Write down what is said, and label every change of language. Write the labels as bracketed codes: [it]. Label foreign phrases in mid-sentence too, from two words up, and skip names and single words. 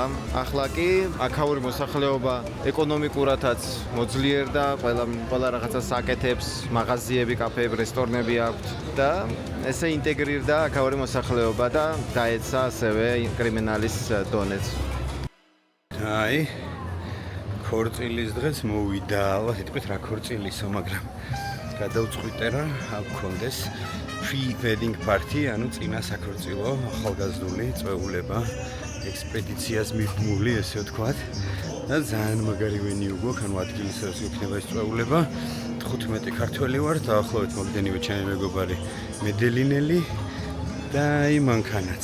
[ka] ახლა კი აქაური მოსახლეობა ეკონომიკურადაც მოძლიერდა, ყველა რაღაცას აკეთებს, მაღაზიები, კაფეები, რესტორნები აქვთ და ესე ინტეგრირდა აქაური მოსახლეობა და დაეცა ასევე კრიმინალის დონეც. აი ქორწილის დღეს მოვიდა, ალბათ იტყვით რა ქორწილისო, მაგრამ გადავწყვიტე რა აქონდეს [en] pre-wedding party, [ka] ანუ წინა საქორწილო ახალგაზრდული წვეულება, ექსპედიციას მიბმული, ესე ვთქვათ. და ძალიან მაგარი ვენი უგოქ, ანუ ადგილის რას იქნება ეს წვეულება. 15 ქართველი ვარ, დაახლოებით მოგდენივე ჩემი მეგობარი მედელინელი და აი მანქანაც.